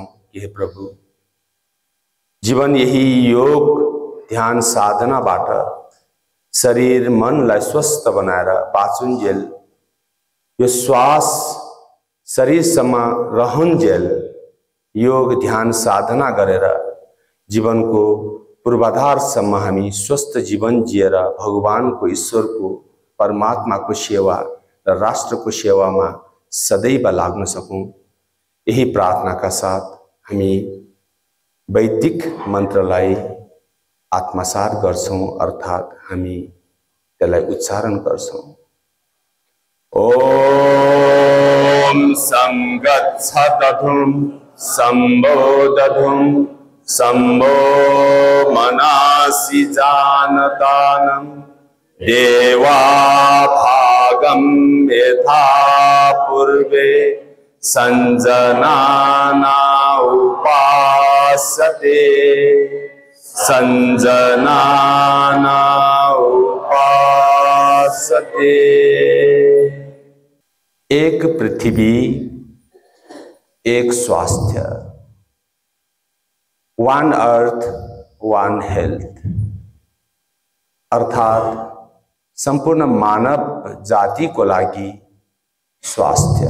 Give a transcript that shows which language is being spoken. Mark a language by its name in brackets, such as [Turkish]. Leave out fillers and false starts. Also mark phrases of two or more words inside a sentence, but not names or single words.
[Nepali] कि हे प्रभु, जीवन यही योग ध्यान साधनाबाट शरीर मनलाई स्वस्थ बनाएर बाँचुन्जेल यो श्वास शरीरसम्म रहन्जेल योग ध्यान साधना गरेर जीवनको पूर्वाधारसम्म हामी स्वस्थ जीवन जिएर भगवानको ईश्वरको परमात्माको सेवा र राष्ट्रको सेवामा सदैव लाग्न सकौं। यही प्रार्थनाका साथ हामी वैदिक मन्त्रलाई आत्मसात गर्छौं, अर्थात् हामी त्यसलाई उच्चारण गर्छौं। [Sanskrit] ओम संगच्छदधुम संबोधधुम संबो मनासि जानतानं देवा भागं यथा पूर्वे संजनाना उपासते संजनाना उपासते। [Nepali] एक पृथ्वी एक स्वास्थ्य, [English] one earth one health, [Nepali] अर्थात संपूर्ण मानव जाति को लागि स्वास्थ्य।